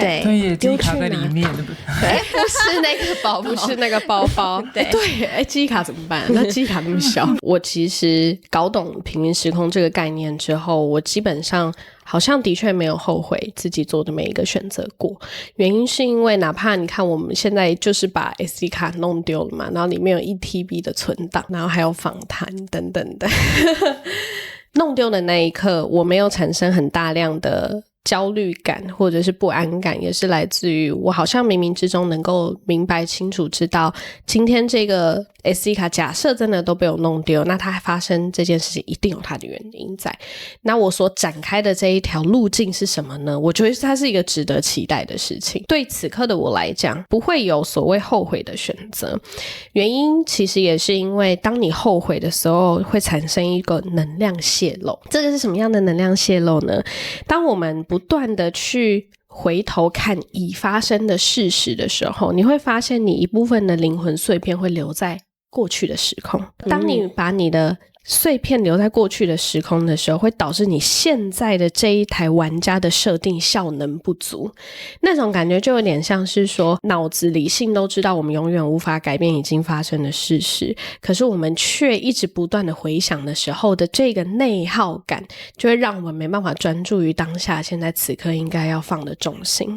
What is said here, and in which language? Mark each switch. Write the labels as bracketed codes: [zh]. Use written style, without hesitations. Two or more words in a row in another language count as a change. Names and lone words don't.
[zh] 對耶，記憶卡在裡面，对不對？不是那個包包，不是那個包包。对，記憶卡怎麼辦？那記憶卡那麼小。我其實搞懂平行時空這個概念之後，我基本上好像的確沒有後悔自己做的每一個選擇過。原因是因為哪怕你看我們現在就是把 SD 卡弄丟了嘛，然後裡面有1TB 的存檔，然後還有訪談等等的。弄丟的那一刻，我沒有產生很大量的焦慮感或者是不安感，也是來自於我好像冥冥之中能夠明白清楚知道，今天这個 SD 卡假設真的都被我弄丟，那它發生這件事情一定有它的原因在。那我所展開的這一條路徑是什麼呢？我覺得它是一個值得期待的事情。對此刻的我來講，不會有所謂後悔的選擇。原因其實也是因為當你後悔的時候，會產生一個能量洩漏。這個是什麼樣的能量洩漏呢？當我們不斷的去回頭看已發生的事實的時候，你會發現你一部分的靈魂碎片會留在過去的時空。當你把你的碎片留在过去的时空的时候，会导致你现在的这一台玩家的设定效能不足。那种感觉就有点像是说，脑子理性都知道我们永远无法改变已经发生的事實，可是我们却一直不断的回想的时候的这個內耗感，就會讓我們沒辦法專注於當下現在此刻應該要放的重心。